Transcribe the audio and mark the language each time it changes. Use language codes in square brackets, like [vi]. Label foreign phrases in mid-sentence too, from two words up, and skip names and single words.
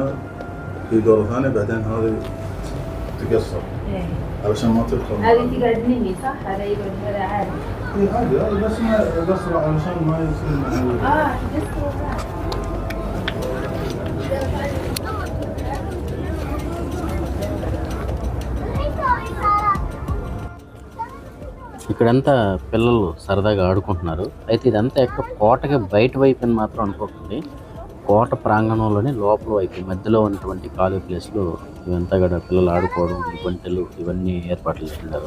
[ar] في دورة ثانية بعدين هذه تقصر علشان ما تدخل. هذه تقعد مني صح؟ هذا يقعد هذا عادي. اي عادي، هذا بس ما قصر علشان ما يصير معه. [te] ఇక్కడంతా పిల్లలు సరదాగా ఆడుకుంటున్నారు. అయితే ఇదంతా ఎక్కడ కోటకి బయట వైపు మాత్రం అనుకోకండి, కోట ప్రాంగణంలోనే లోపల వైపు మధ్యలో ఉన్నటువంటి ఖాళీ ప్లేస్లో ఇవంతా కూడా పిల్లలు ఆడుకోవడం, గుంటలు ఇవన్నీ ఏర్పాట్లు చేస్తున్నారు.